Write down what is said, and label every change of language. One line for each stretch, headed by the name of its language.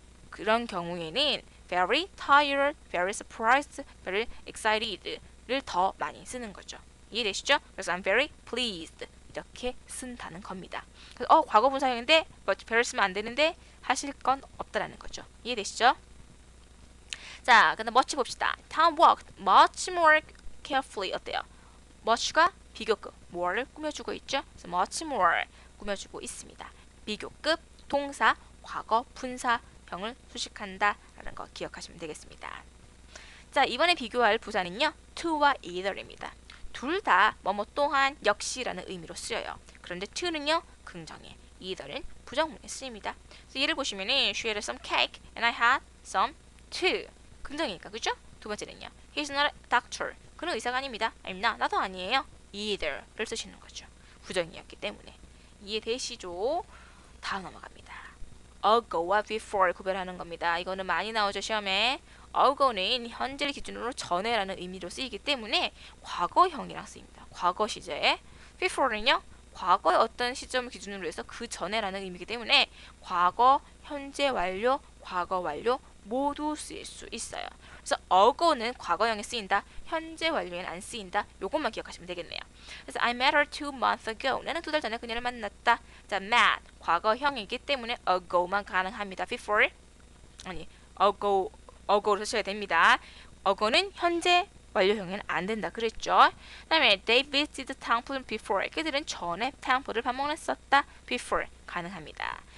Korean: 그런 경우에는
English: very tired, very surprised, very excited
Korean: 를 더 많이 쓰는 거죠. 이해되시죠? 그래서
English: I'm very pleased
Korean: 이렇게 쓴다는 겁니다. 그래서 과거 분사형인데 very 쓰면 안 되는데 하실 건 없다라는 거죠. 이해되시죠? 자, 그다음 much 봅시다.
English: Tom walked much more carefully
Korean: 어때요? much가 비교급, more를 꾸며주고 있죠. 그래서
English: much more
Korean: 꾸며주고 있습니다. 비교급, 동사, 과거, 분사형을 수식한다라는 거 기억하시면 되겠습니다. 자, 이번에 비교할 부사는요. to와 either입니다. 둘 다 뭐뭐 또한, 역시라는 의미로 쓰여요. 그런데 to는요. 긍정에, either은 부정문에 쓰입니다. 그래서 예를 보시면은
English: She had some cake and I had some too.
Korean: 긍정이니까 그죠? 두 번째는요.
English: He's not a doctor.
Korean: 그는 의사가 아닙니다.
English: I'm not.
Korean: 나도 아니에요. either를 쓰시는 거죠. 부정이었기 때문에. 이해되시죠? 다음 넘어갑니다. ago와 before 구별하는 겁니다. 이거는 많이 나오죠 시험에. ago는 현재를 기준으로 전에라는 의미로 쓰이기 때문에 과거형이랑 쓰입니다. 과거 시제. before는요. 과거의 어떤 시점을 기준으로 해서 그 전에라는 의미이기 때문에 과거, 현재 완료, 과거 완료 모두 쓰일 수 있어요. 그래서 ago는 과거형에 쓰인다. 현재 완료에는 안 쓰인다. 요것만 기억하시면 되겠네요. 그래서
English: I met her 2 months ago.
Korean: 나는 2달 전에 그녀를 만났다. 자, met 과거형이기 때문에 ago만 가능합니다. before 아니 ago로 쓰셔야 됩니다. ago는 현재 완료형에는 안 된다 그랬죠. 그다음에
English: they visited the temple before.
Korean: 그들은 전에 템플을 방문했었다. before 가능합니다.